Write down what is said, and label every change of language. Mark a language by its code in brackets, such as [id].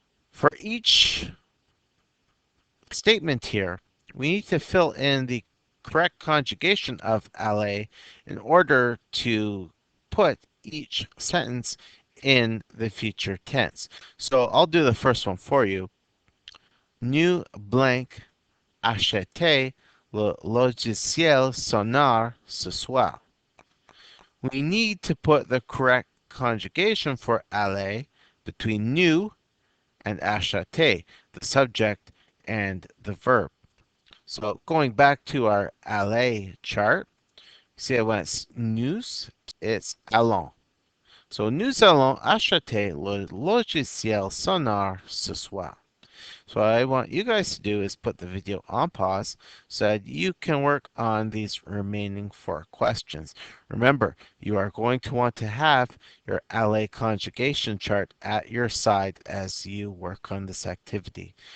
[en] For each statement here, we need to fill in the correct conjugation of aller in order to put each sentence in the future tense. So I'll do the first one for you. [fr] Nous blank acheté le logiciel sonore ce soir. [en] We need to put the correct conjugation for aller between nous and acheter, the subject and the verb. So going back to our aller chart, see when it's nous, it's allons. [fr] So nous allons acheter le logiciel sonore ce soir. [en] So what I want you guys to do is put the video on pause so that you can work on these remaining 4 questions. Remember, you are going to want to have your aller conjugation chart at your side as you work on this activity.